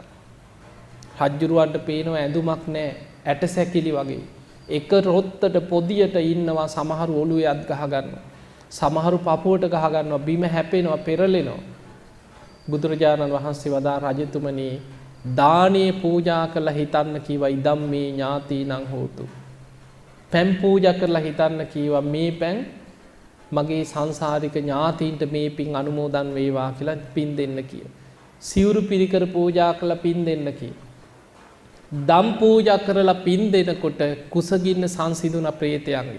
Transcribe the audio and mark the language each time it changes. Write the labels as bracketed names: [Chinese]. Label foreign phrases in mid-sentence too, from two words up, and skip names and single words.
[Sinhala] රජ්ජුරුවන්ට පේනවා ඇඳුමක් නැහැ. ඇට සැකිලි වගේ. එක රොත්තට පොදියට ඉන්නවා සමහරු ඔළුවේ අත් ගහ ගන්නවා. සමහරු පපුවට ගහ ගන්නවා බිම හැපෙනවා පෙරලෙනවා. බුදුරජාණන් වහන්සේ වදා රජතුමනි දානේ පූජා කරලා හිතන්න කීවා [Pali] ඉදම් මේ ඥාතිනං හෝතු. [Sinhala] පැන් පූජා කරලා හිතන්න කීවා මේ පැන් මගේ සංසාරික ඥාතීන්ට මේ පින් අනුමෝදන් වේවා කියලා පින් දෙන්න කියනවා. සිවුරු පිරිකර පූජා කරලා පින් දෙන්න කියනවා. දම් පූජා කරලා පින් දෙනකොට කුසගින්න සංසිඳුන ප්‍රේතයන්ගේ.